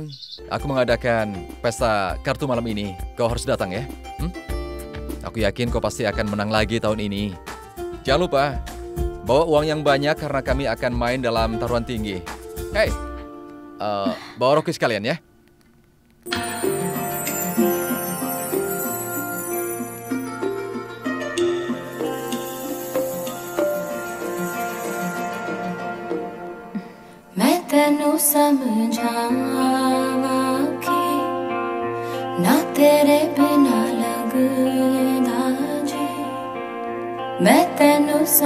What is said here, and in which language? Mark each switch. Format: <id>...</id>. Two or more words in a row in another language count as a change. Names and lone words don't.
<id>Aku mengadakan pesta kartu malam ini. Kau harus datang ya. Aku yakin kau pasti akan menang lagi tahun ini. Jangan lupa, bawa uang yang banyak karena kami akan main dalam taruhan tinggi. Hei, bawa rokis sekalian ya.</id> <pa>ਤੈਨੂੰ ਸਮਝਾਵਾਂ ਕਿ ਨਾ ਤੇਰੇ ਬਿਨਾ ਲੱਗਦਾ ਜੀ ਮੈਂ ਤੈਨੂੰ</pa>